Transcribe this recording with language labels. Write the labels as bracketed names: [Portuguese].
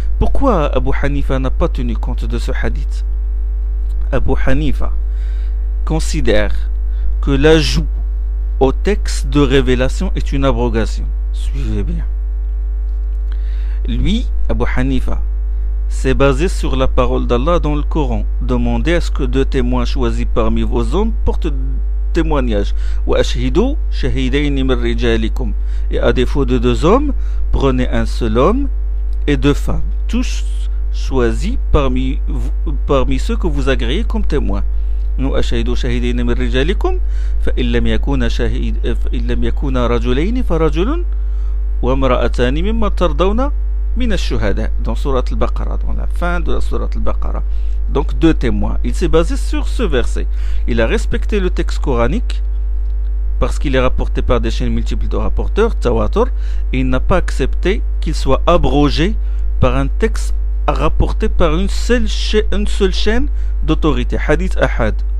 [French] Pourquoi Abu Hanifa n'a pas tenu compte de ce hadith? Abu Hanifa considère que l'ajout au texte de révélation est une abrogation. Suivez bien. Lui, Abu Hanifa, s'est basé sur la parole d'Allah dans le Coran. Demandez à ce que 2 témoins choisis parmi vos hommes portent témoignage. [Arabic] وأشهدوا شهيدين من رجالكم. [French] Et à défaut de 2 hommes, prenez un seul homme et 2 femmes, tous choisis parmi ceux que vous agréez comme témoins. [Arabic] وأشهدوا شهيدين من رجالكم فإن لم يكونا رجلين فرجل وامرأتان ممن ترضون من الشهداء, [French] dans Surat al-Baqarah, dans la fin de la Surat al-Baqarah. Donc 2 témoins. Il s'est basé sur ce verset. Il a respecté le texte coranique parce qu'il est rapporté par des chaînes multiples de rapporteurs, tawatur, et il n'a pas accepté qu'il soit abrogé par un texte rapporté par une seule chaîne d'autorité, hadith ahad.